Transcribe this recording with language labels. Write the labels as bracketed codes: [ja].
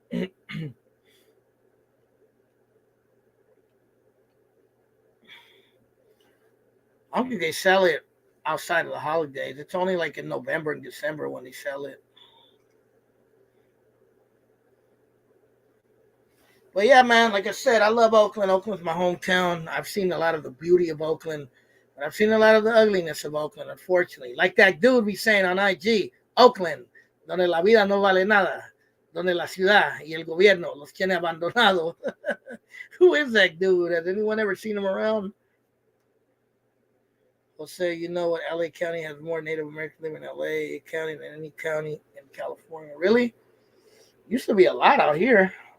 [en] I don't think they sell it outside of the holidays. It's only like in November and December when they sell it. But yeah, man, like I said, I love Oakland. Oakland's my hometown. I've seen a lot of the beauty of Oakland, but I've seen a lot of the ugliness of Oakland, unfortunately. Like that dude be saying on IG, [es] Oakland, donde la vida no vale nada, donde la ciudad y el gobierno los tiene abandonados. [en] Who is that dude? Has anyone ever seen him around? Will say, you know what, LA County has more Native Americans living in LA County than any county in California. Really? Used to be a lot out here.